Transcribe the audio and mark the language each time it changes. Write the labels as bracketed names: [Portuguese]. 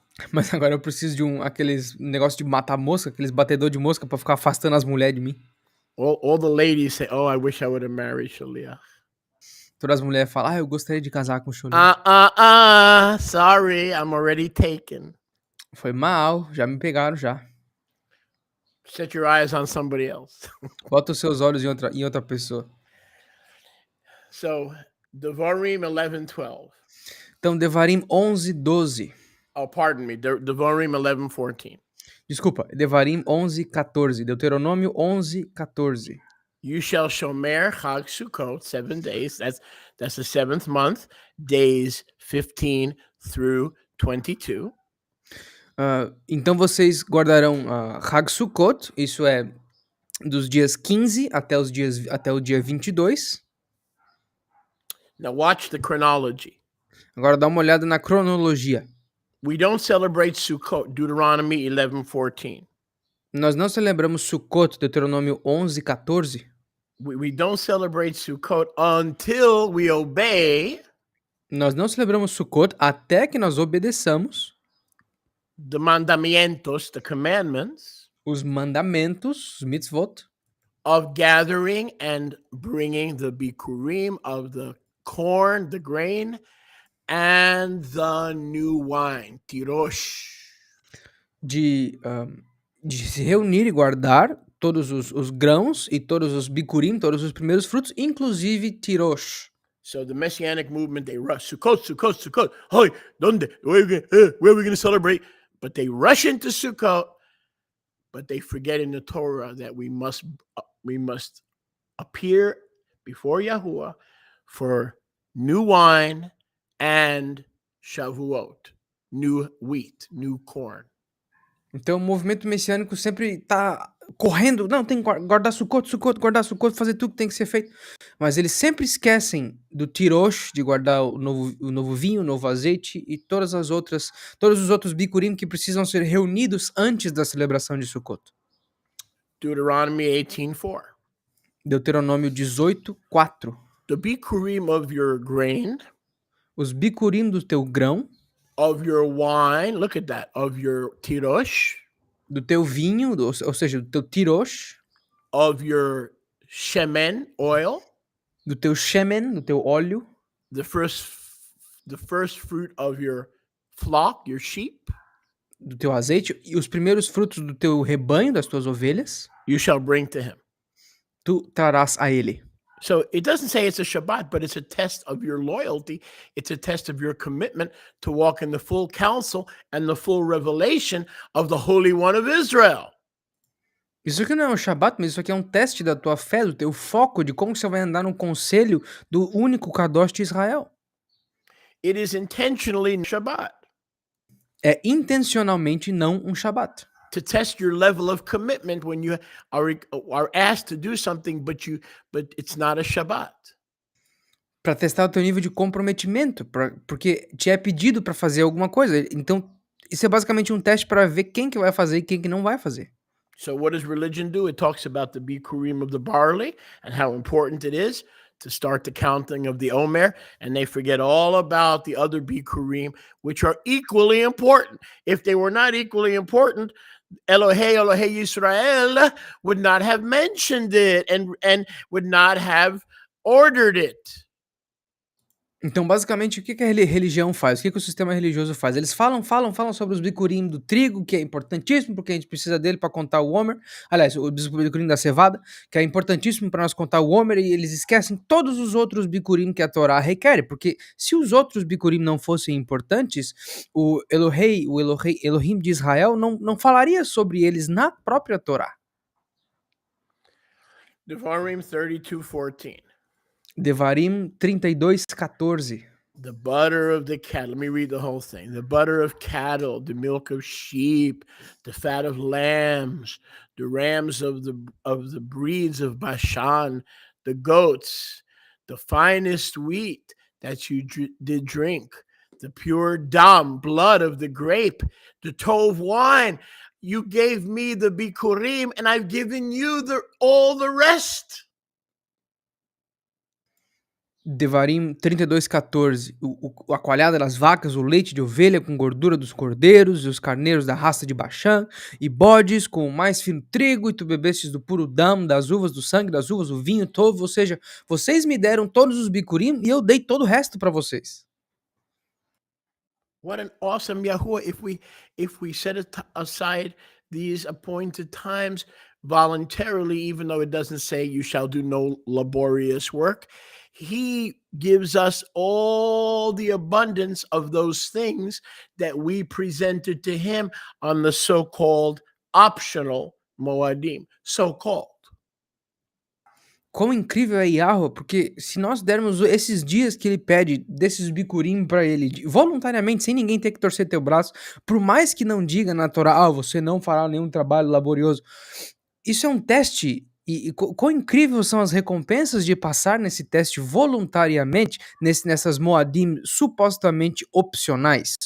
[Portuguese] Mas agora eu preciso de aqueles negócio de matar mosca, aqueles batedor de mosca pra ficar afastando as mulheres de mim. [English] All the ladies say, oh, I wish I would have married Shalia. [Portuguese] Todas as mulheres falam, eu gostaria de casar com o Shalia. [English] Sorry, I'm already taken. [Portuguese] Foi mal, já me pegaram já. [English] Set your eyes on somebody else. [Portuguese] Bota os seus olhos em outra pessoa. [English] So, Devarim 11:12. [Portuguese] Então, Devarim 11:12. [English] Oh, pardon me. Devarim 11:14. [Portuguese] Desculpa, Devarim 11:14. Deuteronômio 11:14. [English] You shall shomer Chag Sukkot 7 days. That's the 7th month, days 15 through 22. [Portuguese] Então vocês guardarão Chag Sukkot, isso é dos dias 15 até o dia 22. [English] Now watch the chronology. [Portuguese] Agora dá uma olhada na cronologia. [English] We don't celebrate Sukkot, Deuteronomy 11:14. [Portuguese] Nós não celebramos Sukkot, Deuteronômio 11:14. [English] We don't celebrate Sukkot until we obey. [Portuguese] Nós não celebramos Sukkot até que nós obedeçamos [English] the mandamientos, the commandments, [Portuguese] os mandamentos, os mitzvot, [English] of gathering and bringing the bikurim of the corn, the grain, and the new wine, tirosh. [Portuguese] De se reunir e guardar todos os grãos e todos os bikurim, todos os primeiros frutos, inclusive tirosh. [English] So the Messianic movement, they rush, Sukkot, Sukkot, Sukkot. Hey, [Spanish] ¿dónde? [English] Where are we going to celebrate? But they rush into Sukkot, but they forget in the Torah that we must appear before Yahuwah for new wine and Shavuot, new wheat, new corn. [Portuguese] Então o movimento messiânico sempre tá correndo, não, tem que guardar Sukkot, guardar Sukkot, fazer tudo que tem que ser feito. Mas eles sempre esquecem do tirosh, de guardar o novo vinho, o novo azeite e todos os outros bikurim que precisam ser reunidos antes da celebração de Sukkot. [English] Deuteronomy 18:4. [Portuguese] Deuteronômio 18:4. [English] The bikurim of your grain, [Portuguese] Os bicurim do teu grão, [English] of your wine, look at that, of your tirosh, [Portuguese] do teu vinho, ou seja, do teu tirosh, [English] of your shemen, oil, [Portuguese] do teu shemen, do teu óleo, [English] the first fruit of your flock, your sheep, [Portuguese] do teu azeite e os primeiros frutos do teu rebanho, das tuas ovelhas, [English] you shall bring to him. [Portuguese] tu trarás a ele. [English] So it doesn't say it's a Shabbat, but it's a test of your loyalty. It's a test of your commitment to walk in the full counsel and the full revelation of the Holy One of Israel. [Portuguese] Isso aqui não é um Shabat, mas isso aqui é um teste da tua fé, do teu foco, de como você vai andar no conselho do único Kadosh de Israel. [English] It is intentionally Shabbat [Portuguese] É intencionalmente não um Shabat. [English] to test your level of commitment when you are asked to do something, but it's not a Shabbat. [Portuguese] Para testar o teu nível de comprometimento, porque te é pedido para fazer alguma coisa. Então, isso é basicamente um teste para ver quem que vai fazer e quem que não vai fazer. [English] So what does religion do? It talks about the bikurim of the barley and how important it is to start the counting of the omer, and they forget all about the other bikurim, which are equally important. If they were not equally important, Elohei Yisrael would not have mentioned it and would not have ordered it. [Portuguese] Então, basicamente, o que a religião faz? O que o sistema religioso faz? Eles falam sobre os bicurim do trigo, que é importantíssimo, porque a gente precisa dele para contar o homer. Aliás, o bicurim da cevada, que é importantíssimo para nós contar o homer, e eles esquecem todos os outros bicurim que a Torá requer, porque se os outros bicurim não fossem importantes, o Elohim de Israel não falaria sobre eles na própria Torá. [English] Devarim 32:14. [Portuguese] Devarim 32:14. [English] The butter of the cattle. Let me read the whole thing. The butter of cattle, the milk of sheep, the fat of lambs, the rams of the breeds of Bashan, the goats, the finest wheat that you did drink, the pure dam, blood of the grape, the tov wine. You gave me the bikurim, and I've given you all the rest. [Portuguese] Devarim 32:14. A coalhada das vacas, o leite de ovelha com gordura dos cordeiros, e os carneiros da raça de Baxã, e bodes com o mais fino trigo, e tu bebestes do puro dam, das uvas, do sangue das uvas, o vinho todo. Ou seja, vocês me deram todos os bicurim e eu dei todo o resto para vocês. [English] What an awesome Yahuwah if we set aside these appointed times voluntarily, even though it doesn't say you shall do no laborious work. He gives us all the abundance of those things that we presented to him on the so-called optional Moadim, so-called. [Portuguese] Quão incrível é Yahweh, porque se nós dermos esses dias que ele pede, desses bicurim para ele, voluntariamente, sem ninguém ter que torcer teu braço, por mais que não diga na Torá, você não fará nenhum trabalho laborioso, isso é um teste. E quão incrível são as recompensas de passar nesse teste voluntariamente, nessas Moadim supostamente opcionais.